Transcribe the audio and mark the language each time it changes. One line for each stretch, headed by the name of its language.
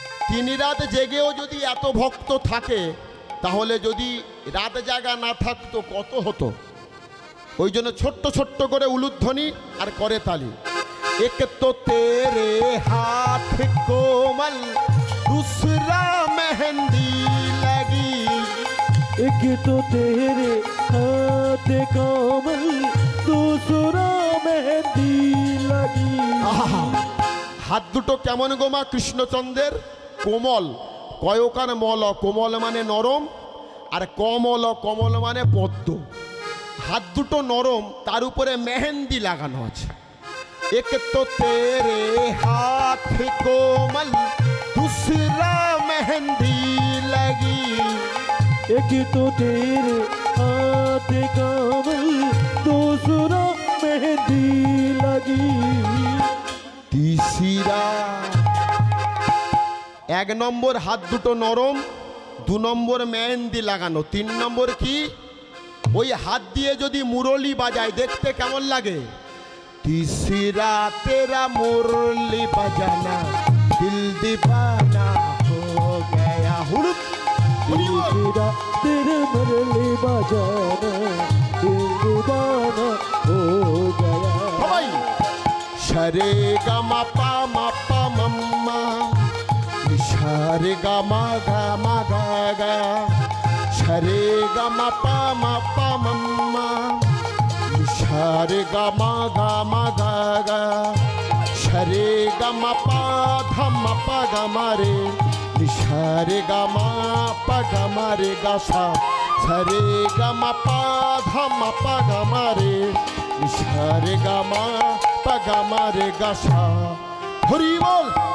Bangla: 3 রাত জেগেও যদি এত ভক্ত থাকে, তাহলে যদি রাত জাগা না থাকতো কত হতো? ওই জন্য ছোট্ট ছোট্ট করে উলুধ্বনি আর করে তালি।
Hindi: এক তো তেরে হাত কোমল, दूसरा मेहंदी लगी। एक तो तेरे हाथ कोमल, दूसरा मेहंदी लगी।
Bangla: হাত দুটো কেমন গোমা কৃষ্ণচন্দ্রের? কোমল, কয়কার মল, কোমল মানে নরম, আর কমল, কমল মানে পদ্ম। হাত দুটো নরম, তার উপরে মেহেন্দি লাগানো আছে।
Hindi: এক তো তেরে হাত কোমল, दूसरा मेहंदी लगी। एक तो तेरे हाथ कोमल, दूसरा मेहंदी लगी। तीसरा,
Bangla: 1 নম্বর হাত দুটো নরম, 2 নম্বর মেহেন্দি লাগানো, 3 নম্বর কি? ওই হাত দিয়ে যদি মুরলি বাজায় দেখতে কেমন লাগে?
Hindi: तीसरा तेरा मुरली बजाना, दिल दीवाना हो गया। हुड़ुक तीसरा तेरे मुरली बजाना, दिल दीवाना हो गया। সবাই সরে গামা পা মা পা মাম্মা, সারে গামা গা মা গা গা, সরে গামা পা মা পা মাম্মা, সারে গামা গা মা গা গা, সরে গামা পা ধা মা পা গা মা রে, সারে গামা পা গা মা রে গা সা, সরে গামা পা ধা মা পা গা মা রে, সারে গামা পা গা মা রে গা সা। হরি বল।